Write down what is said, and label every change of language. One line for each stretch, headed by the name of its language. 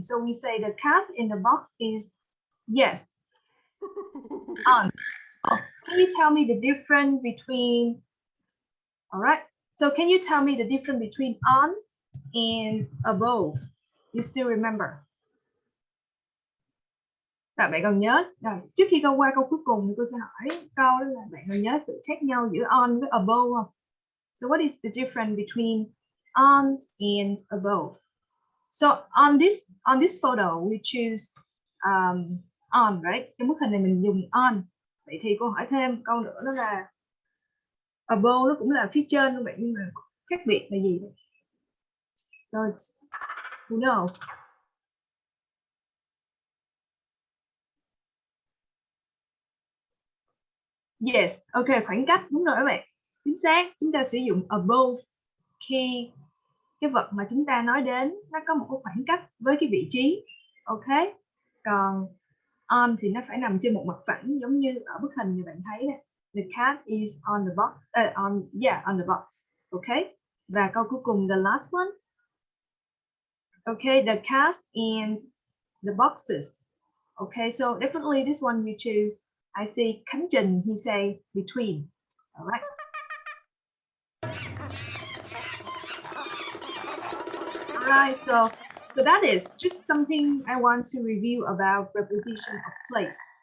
English: So we say the cat in the box is yes. On. So can you tell me the difference between, all right. So can you tell me the difference between on and above? You still remember?
Vietnamese: Rồi bạn còn nhớ. Rồi, trước khi câu qua câu cuối cùng thì tôi sẽ hỏi câu đó là bạn còn nhớ sự khác nhau giữa on với above không?
English: So what is the difference between on and above? So on this photo we choose on, right?
Vietnamese: Trong bức hình này mình dùng on. Vậy thì cô hỏi thêm câu nữa đó là above nó cũng là phía trên luôn bạn, nhưng mà khác biệt là gì?
English: So who knows?
Vietnamese: Yes, ok, khoảng cách, đúng rồi các bạn. Chính xác, chúng ta sử dụng above khi cái vật mà chúng ta nói đến nó có một cái khoảng cách với cái vị trí. Ok. Còn on thì nó phải nằm trên một mặt phẳng, giống như ở bức hình như bạn thấy nè.
English: The cat is on the box. On the box. Ok.
Vietnamese: Và câu cuối cùng,
English: the last one. Okay, the cat and the boxes. Okay, so definitely this one you choose. I see Khánh Trình, he say between. All right. All right, so that is just something I want to review about preposition of place.